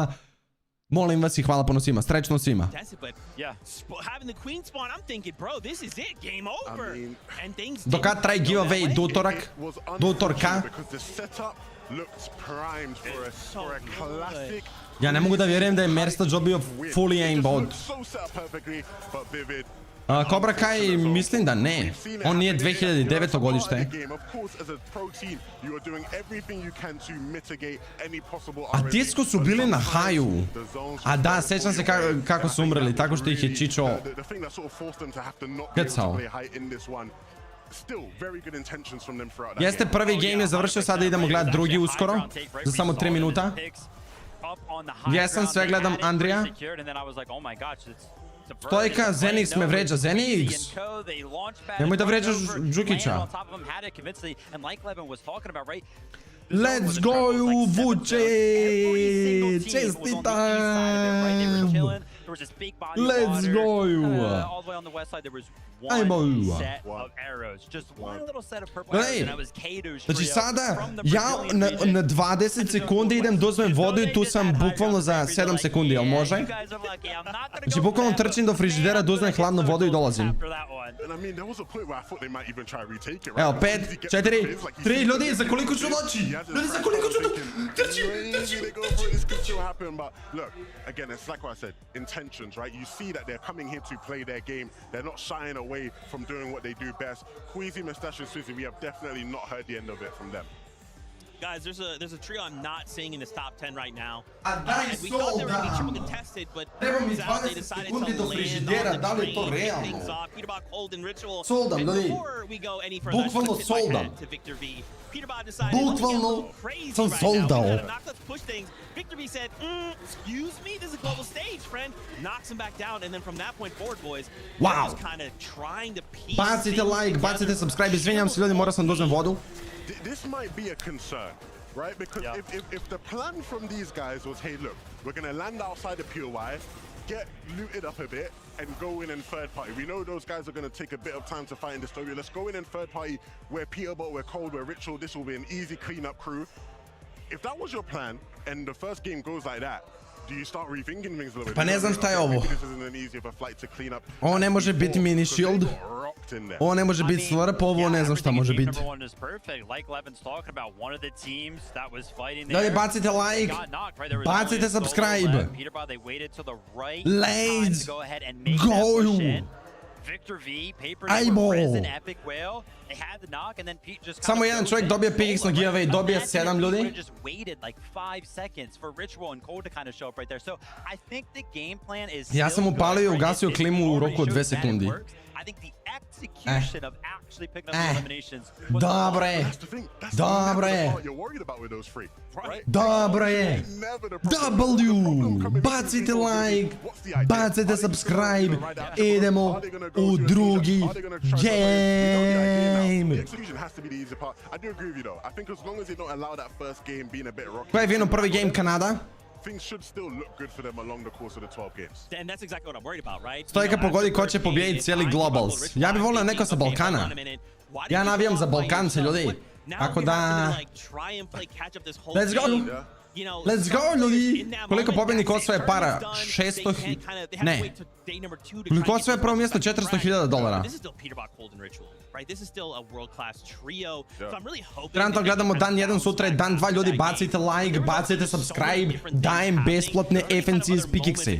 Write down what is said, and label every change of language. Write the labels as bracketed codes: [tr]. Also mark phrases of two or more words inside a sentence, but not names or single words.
[sr] Molim vas i hvala puno svima, srećno svima. Do kad traje giveaway? Do utorak? Do utorka? Ja ne mogu da vjerujem da je Mersta dobio [en] fully aimbot. [sr] Cobra Kai, mislim da ne. On nije 2009. godište. A Disco su bili na haju. A da, sjećam se kako su umrli, tako što ih je Čičo krcao. Jeste, prvi game je završio, sada idemo gledati drugi uskoro. Za samo 3 minuta. Jesam, sve gledam Andrija. Stojka, Zenix me vređa. Zenix! Nemoj da vređaš Džukića. [en] Let's go, [sr] Vuče! Čestitam! [en] There was this big body Let's of water. go. All the way on the west side, there was [sr] Ajmo. [en] one set of arrows. Just one little set of purple arrows, and that was Kato's [sr] Znači [en] trio [sr] sada [en] from the [sr] ja [en] Brazilian [sr] na [en] region. [sr] 20 sekundi idem da uzmem vodu i tu sam bukvalno za 7 sekundi, jel može? Znači bukvalno trčim do frižidera da uzmem hladnu vodu i dolazim. Evo, 5, 4, 3, ljudi, za koliko ću doći? Ljudi, za koliko ću doći? Trčim. [en] This could still happen, but look, again, it's like what I said, intentions, right? You see that they're coming here to play their game. They're not shying away from doing what they do best. Queasy, Mustache, and Susie, we have definitely not heard the end of it from them. Guys, there's a trio I'm not seeing in this top 10 right now. [sr] A daj [en] We thought they were going to be triple [sr] solda. [en] contested, but [sr] Treba mi [en] turns out they [sr] 20 [en] decided to [sr] sekundi do [en] land [sr] frižidera, [en] on [sr] da [en] the [sr] li je [en] to train, kick [sr] realno? [en] things off. Peterbach, Cold, and Ritual. [sr] Soldam, [en] And [sr] ljudi. [en] before we go any further, I just [sr] Bukvalno [en] want to tip my [sr] soldam. [en] hat to Victor V. Peterbach decided, let me get a [sr] Bukvalno [en] little crazy [sr] sam [en] right now. We [sr] soldao. [en] gotta knock, let's push things. Victor V said, excuse me, this is a global stage, friend. Knocks him back down, and then from that point forward, boys, Wow. they're just kind of trying to piece [sr] Bacite [en] things [sr] like, bacite [en] together. [sr] subscribe, izvinjam se ljudi, morao sam da uzmem vodu. [en] This might be a concern, right? Because if the plan from these guys was, hey, look, we're going to land outside the POI, get looted up a bit, and go in third party. We know those guys are going to take a bit of time to fight in the story. Let's go in third party. We're Peterbot, we're Cold, we're Ritual. This will be an easy cleanup crew. If that was your plan, and the first game goes like that, do you start rethinking things a little bit? [sr] Pa ne znam šta je ovo. [en] Maybe this isn't an easy of a flight to clean up. [sr] Ovo ne može biti mini shield. Ovo ne može biti slurp, ovo ne znam šta može biti. [en] Number one is perfect. Like Levin's talking about, one of the teams that was fighting [sr] Ljudi, [en] there [sr] bacite like, [en] got knocked, right? There was [sr] bacite [en] only a solo [sr] subscribe. [en] left. Peterbot, they waited till the right Let's time to go ahead and make go. that push in. Victor V, Paper, [sr] Ajmo. [en] Prison, Epic Whale. They had the knock, and then Pete just [sr] Samo jedan čovjek dobije Pickaxe na giveaway, dobije 7 ljudi. [en] just waited like 5 seconds for Ritual and Cold to kind of show up right there. So I think the game plan is [sr] Ja sam upalio i ugasio klimu u roku od 2 sekundi. [en] I think the execution of actually picking up the eliminations was [sr] Dobro je. Dobro je. Dobro je. W. Bacite like. Bacite subscribe. Idemo u drugi game. Ko je vino prvi game Kanada? [en] Things should still look good for them along the course of the 12 games. And that's exactly what I'm worried about, right? [sr] Stojka pogodi ko će pobijediti cijeli Globals. Ja bih volio neko sa Balkana. Ja navijam za Balkance, ljudi. Tako da... [en] Let's go! Let's go, [sr] ljudi! Koliko pobjednik osvaje para? 600... Ne. Koliko osvaje prvo mjesto? $400,000. Trenutno gledamo dan 1, sutra je dan 2, ljudi, bacite like, bacite subscribe, dajem besplatne FNC iz Pickaxe.